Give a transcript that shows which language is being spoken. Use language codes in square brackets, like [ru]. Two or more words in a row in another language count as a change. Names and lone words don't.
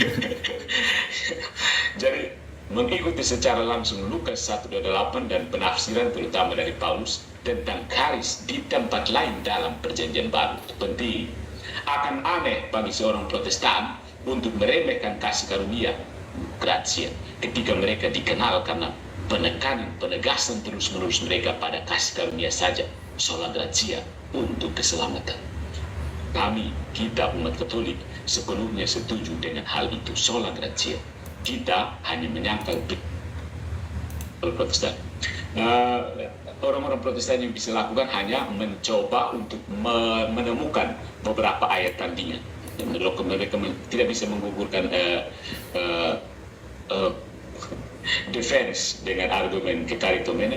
[id] Jadi mengikuti secara langsung Lukas 1:8 dan penafsiran terutama dari Paulus tentang karis di tempat lain dalam perjanjian baru itu penting. Akan aneh bagi seorang Protestan untuk meremehkan kasih karunia gratia ketika mereka dikenal karena penegasan terus-menerus mereka pada kasih karunia saja, [la] sola gratia [id] untuk keselamatan. Kita umat Katolik sepenuhnya setuju dengan hal itu, [la] sola gratia. [id] Kita hanya menyangkal Protestan. Orang-orang Protestan yang bisa lakukan hanya mencoba untuk menemukan beberapa ayat tandingan. Mereka tidak bisa menggugurkan defense dengan argumen kekaritomen.